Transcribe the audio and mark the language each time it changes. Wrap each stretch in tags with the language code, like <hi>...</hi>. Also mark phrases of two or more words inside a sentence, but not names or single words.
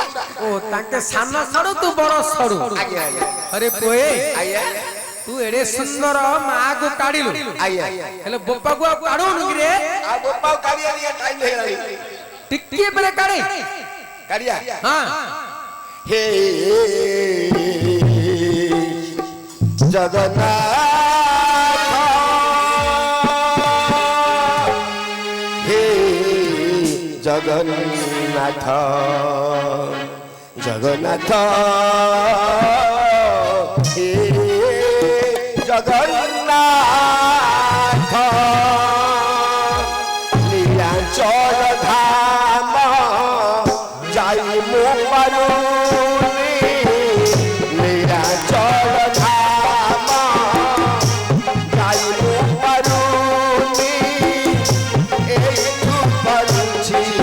<or>ଓ ତାଙ୍କେ ସାନ ସଡୁ ତୁ ବଡ ସଡୁ ଆଜ୍ଞା ଆଜ୍ଞା ହରେ ବୋଏ ଆଜ୍ଞା ତୁ ଏଡେ ସୁନ୍ଦର ମାକୁ କାଢିଲୁ ଆଜ୍ଞା ହେଲେ ବୋପାକୁ ଆଉ କାଢୁନୁ କି ରେ ଆଉ ବୋପାଉ କାଢିଆ ନିଆ ଟାଇମ ହେଇଗଲାଣି ଟିକିଏ ବେଳେ କାଢେ କାଢିଆ ହଁ हे जगन्नाथ हे जगन्नाथ ଜଗନ୍ନାଥ ହେ ଜଗନ୍ନାଥ ନୀଳାଚଳ ଧାମ ଯାଇ ମୋ ପାରୁନି ନୀଳାଚଳ ଧାମ ଯାଇ ମୋ ପାରୁନି ଏଠୁ ପରୁଛି</or>